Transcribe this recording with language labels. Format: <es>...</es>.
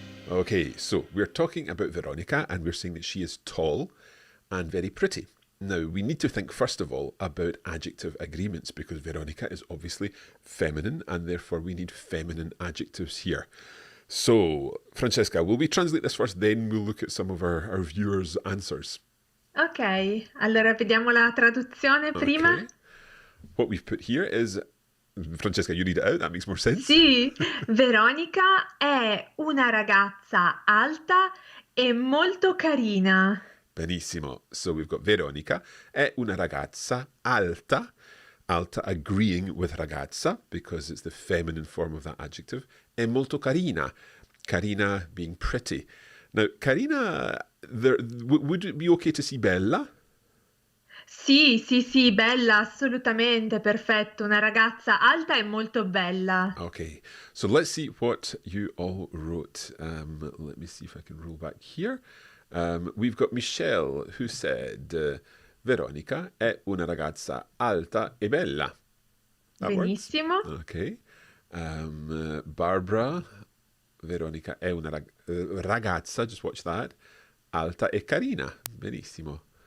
<en>Okay, so we're talking about Veronica and we're saying that she is tall and very pretty. Now, we need to think first of all about adjective agreements because Veronica is obviously feminine and therefore we need feminine adjectives here. So, Francesca, will we translate this first, then we'll look at some of our viewers' answers.</en> <it>Ok, allora vediamo la traduzione prima. Okay.</it> <en>What we've put here is, Francesca, you read it out, that makes more sense.</en> <it>Sì, Veronica è una ragazza alta e molto carina. Benissimo.</it> <en>So we've got</en> <it>Veronica è una ragazza alta.</it> <en>Alta agreeing with ragazza because it's the feminine form of that adjective.</en> <it>È molto carina.</it> <en>Carina being pretty. Now, carina, would it be okay to see bella?</en> <it>Sì, bella, assolutamente, perfetto. Una ragazza alta e molto bella.</it> <en>Okay, so let's see what you all wrote. Let me see if I can roll back here. We've got Michelle who said,</en> <it>Veronica è una ragazza alta e bella.</it> <en>That</en> <it>Benissimo.</it> <en>works. Okay.</en> <it>Barbara, Veronica è una ragazza,</it> <en>just watch that,</en> <it>alta e carina. Benissimo.</it>